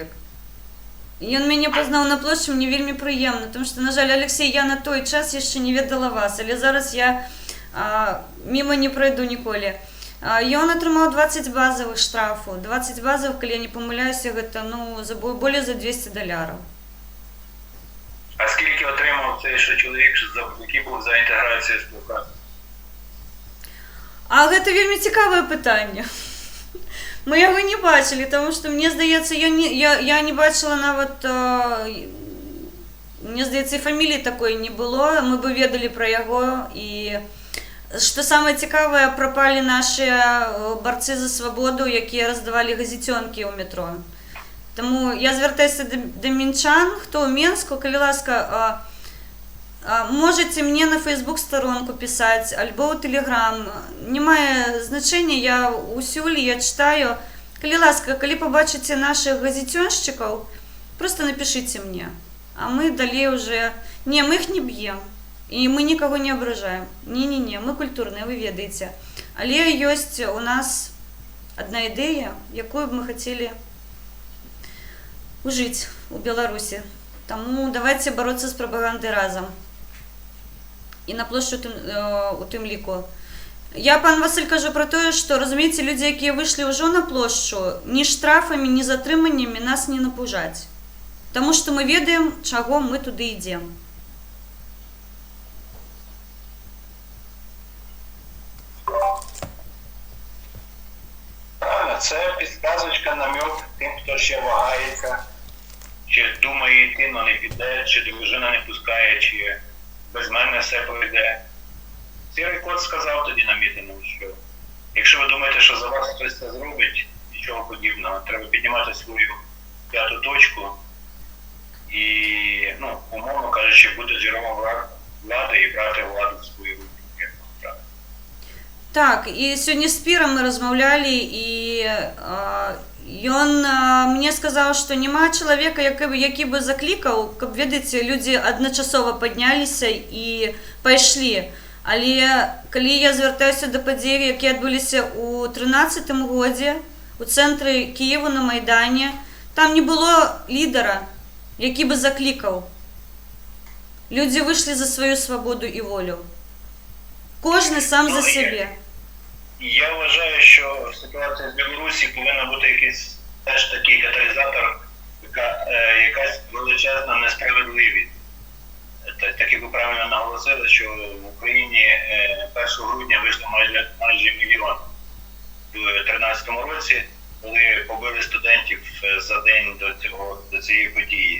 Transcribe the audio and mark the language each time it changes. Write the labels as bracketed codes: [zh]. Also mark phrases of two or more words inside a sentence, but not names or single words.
[uk] І він мене познав на площі, мені вельми приємно, тому що, на жаль, Олексій, я на той час ще не ведала вас, але зараз я мимо не пройду ніколи. І він отримав 20 базових штрафів. 20 базових, коли я не помиляюся, це ну, більше за $200. А скільки отримав цей чоловік, який був за інтеграцію співпраці? [be] А гэта вельмі цікавае пытанне. Мы яго не бачылі, тому што мне здаецца, я не бачыла нават, мне здаецца, і фаміліі такой не было, мы бы ведалі пра яго, і што самае цікавае, прапалі нашыя барцы за свабоду, якія раздавалі газетёнкі ў метро. Таму я звяртаюся да мінчан, хто ў Менску, калі ласка, [ru] можете мне на Facebook сторонку писать, [be] альбо ў Telegram. [uk] Не мае значення, я усюль, я читаю. [be] Калі ласка, калі побачыце наших газетёншчыкаў, [ru] просто напишите мне. [be] А мы далей уже... Не, мы их не б'ем. І мы нікого не абражаем. Не-не-не, мы культурныя, вы ведаеце. Але ёсць у нас одна ідэя, якую б мы хотели ужыць у Беларусі. Таму [ru] давайте бороться [be] з прапагандай разом. [uk] І на площу у тым ліку. [be] Я, пан Василь, кажу про тое, што, разумееце, людзі, якія выйшлі ўжо на плошчу, ні штрафамі, ні затрыманнямі нас не напужаць. Таму што мы ведаем, чаго мы туды ідзем. [uk] Правильно, це підказочка, намек тим, хто ще вагається, чи думає йти, но не піде, чи дружина не пускає, чи без мене все пройде. Сірий кот сказав тоді на мітингу, що якщо ви думаєте, що за вас хтось це зробить, нічого подібного, треба піднімати свою п'яту точку і, ну, умовно кажучи, бути джерелом влади і брати владу в свої руки. Так, і сьогодні з Піром ми розмовляли, [be] і ён мне сказаў, што няма чалавека, які бы заклікаў, каб, ведаеце, людзі адначасова падняліся і пайшлі. Але калі я звяртаюся да падзей, якія адбыліся ў 2013 годзе у цэнтры Кієву на Майдане, там не было лідара, які бы заклікаў. Людзі выйшлі за сваю свабоду і волю. Кожны сам за себе. [uk] Я вважаю, що в ситуації з Білорусі повинен бути якийсь теж такий каталізатор, якась величезна несправедливість. так як ви правильно наголосили, що в Україні 1 грудня вийшло майже мільйон в 2013 році, коли побили студентів за день до цієї події.